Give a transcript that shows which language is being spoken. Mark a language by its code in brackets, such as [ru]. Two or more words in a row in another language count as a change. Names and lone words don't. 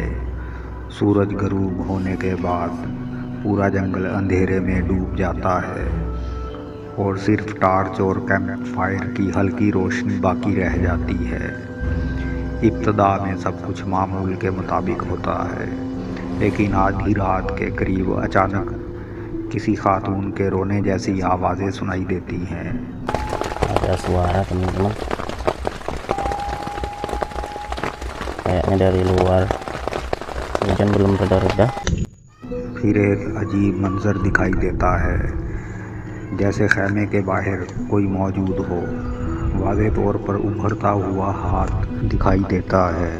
[ur] سورج غروب ہونے کے بعد پورا جنگل اندھیرے میں ڈوب جاتا ہے اور صرف ٹارچ اور [en] camp fire [ur] کی ہلکی روشنی باقی رہ جاتی ہے. ابتدا میں سب کچھ معمول کے مطابق ہوتا ہے، لیکن آدھی رات کے قریب اچانک کسی خاتون کے رونے جیسی آوازیں سنائی دیتی ہیں. [id] Ada suara teman-teman, kayaknya dari luar. Hujan belum reda-reda. [ur] پھر ایک عجیب منظر دکھائی دیتا ہے، جیسے خیمے کے باہر کوئی موجود ہو. واضح طور پر ابھرتا ہوا ہاتھ دکھائی دیتا ہے.